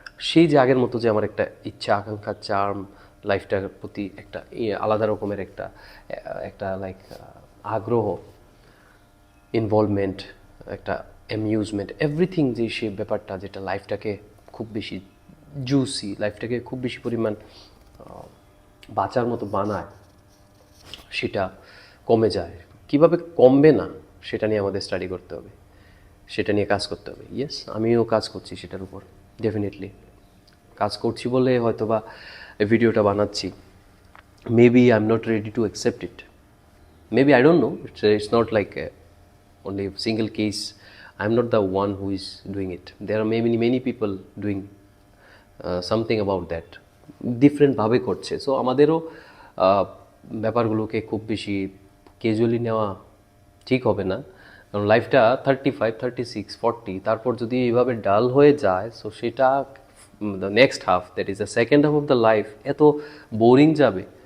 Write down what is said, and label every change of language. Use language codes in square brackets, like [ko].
[bn] সেই যে আগের মতো যে আমার একটা ইচ্ছা আকাঙ্ক্ষা চার্ম লাইফটার প্রতি একটা আলাদা রকমের একটা একটা লাইক আগ্রহ, ইনভলভমেন্ট, একটা অ্যামিউজমেন্ট, এভরিথিং, যে সে ব্যাপারটা যেটা লাইফটাকে খুব বেশি জুসি, লাইফটাকে খুব বেশি পরিমাণ বাঁচার মতো বানায়, সেটা কমে যায়। কিভাবে কমবে না সেটা নিয়ে আমাদের স্টাডি করতে হবে, সেটা নিয়ে কাজ করতে হবে। ইয়েস, আমিও কাজ করছি সেটার উপর, ডেফিনেটলি কাজ করছি বলে হয়তো বা এই ভিডিওটা বানাচ্ছি। [en] Maybe I am not ready to accept it, maybe I don't know, it's not like only a single case. I'm not the one who is doing it. There are many people doing something about that, different [bn] ভাবে করছে। So আমাদেরও ব্যাপারগুলোকে খুব বেশি casually নেওয়া ঠিক হবে না, কারণ লাইফটা 35, 36, 40, তারপর যদি এইভাবে ডাল হয়ে যায়, সো সেটা [en] the next half, that is the second half of the life, [bn] এত বোরিং যাবে।